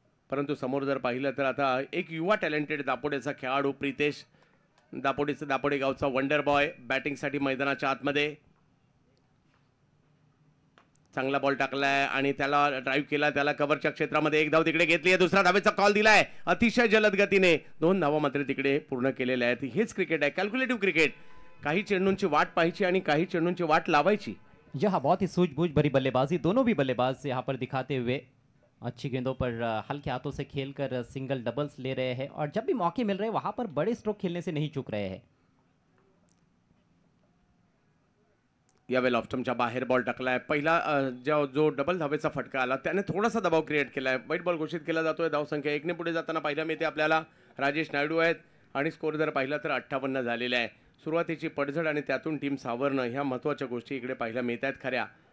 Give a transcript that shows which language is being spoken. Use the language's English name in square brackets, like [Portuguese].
[Marathi] परंतु समोर जर पाहिलं तर आता एक युवा टॅलेंटेड दापोडेचा खेळाडू प्रीतेश, दापोडे गावचा वंडर बॉय बॅटिंगसाठी मैदानाच्या आतमध्ये, चांगला बॉल टाकलाय आणि त्याला ड्राइव्ह केला, त्याला कव्हरच्या क्षेत्रामध्ये एक धाव तिकडे घेतली आहे, दुसरा धावेचा कॉल दिलाय अतिशय जलद गतीने, 2 धावा मात्र तिकडे पूर्ण केलेल्या आहेत। हेच क्रिकेट आहे, कॅल्क्युलेटिव्ह क्रिकेट। काही चेंडूंची वाट पाहायची आणि काही चेंडूंची वाट लावायची। [Hindi] यह बहुत ही सूझबूझ भरी बल्लेबाजी, दोनों भी बल्लेबाज यहाँ पर दिखाते हुए अच्छी गेंदों पर हल्के हाथों से खेलकर सिंगल डबल्स ले रहे हैं और जब भी मौके मिल रहे हैं वहां पर बड़े स्ट्रोक खेलने से नहीं चूक रहे हैं। [Marathi] यावेळेला ऑफ स्टंपच्या बाहेर बॉल टाकलाय. पहिला जो डबल धावेचा फटका आला त्याने थोडासा दबाव क्रिएट केलाय. वाईट बॉल घोषित केला जातोय. धावसंख्या 1 ने पुढे जाताना पाहायला मिळते आपल्याला. राजेश नायडू आहेत आणि स्कोर जर पाहिला तर 58 झालेला आहे. सुरुवातीची पडझड आणि त्यातून टीम सावरणं ह्या महत्त्वाच्या गोष्टी इकडे पाहायला मिळत आहेत खऱ्या.